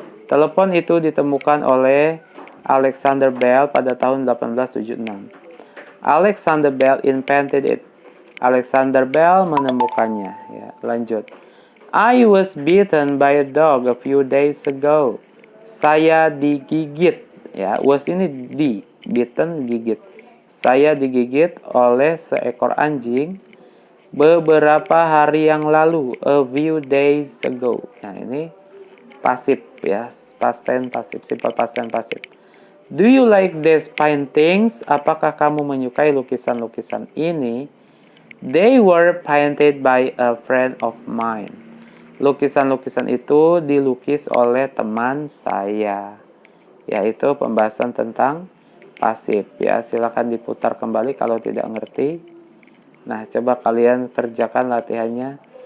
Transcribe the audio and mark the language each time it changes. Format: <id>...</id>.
<id>Telepon itu ditemukan oleh Alexander Bell pada tahun 1876.</id> <en>Alexander Bell invented it.</en> <id>Alexander Bell menemukannya. Ya, lanjut.</id> <en>I was bitten by a dog a few days ago.</en> <id>Saya digigit. Ya, was ini di, bitten, gigit. Saya digigit oleh seekor anjing beberapa hari yang lalu.</id> <en>A few days ago.</en> <id>Nah, ini pasif ya, past tense pasif, simple past tense pasif.</id> <en>Do you like these paintings?</en> <id>Apakah kamu menyukai lukisan-lukisan ini?</id> <en>They were painted by a friend of mine.</en> <id>Lukisan-lukisan itu dilukis oleh teman saya. Yaitu pembahasan tentang pasif ya. Silakan diputar kembali kalau tidak ngerti. Nah, coba kalian kerjakan latihannya.</id>